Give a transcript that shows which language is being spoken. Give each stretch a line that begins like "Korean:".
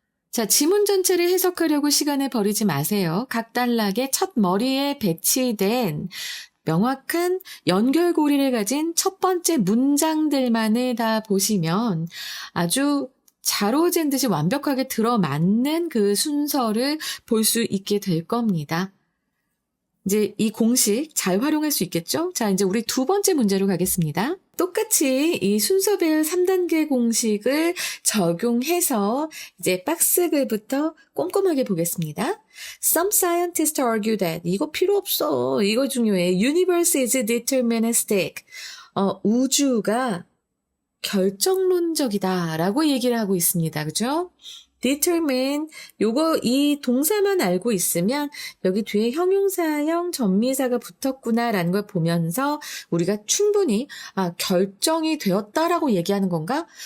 Korean: 자, 지문 전체를 해석하려고 시간을 버리지 마세요. 각 단락의 첫 머리에 배치된 명확한 연결고리를 가진 첫 번째 문장들만을 다 보시면 아주 자로잰 듯이 완벽하게 들어맞는 그 순서를 볼 수 있게 될 겁니다. 이제 이 공식 잘 활용할 수 있겠죠? 자, 이제 우리 두 번째 문제로 가겠습니다. 똑같이 이 순서별 3단계 공식을 적용해서 이제 박스글부터 꼼꼼하게 보겠습니다.
English: Some scientists argue that
Korean: 이거 필요 없어. 이거 중요해.
English: Universe is deterministic.
Korean: 우주가 결정론적이다라고 얘기를 하고 있습니다. 그죠? determine 이 동사만 알고 있으면 여기 뒤에 형용사형 전미사가 붙었구나라는 걸 보면서 우리가 충분히 결정이 되었다라고 얘기하는 건가?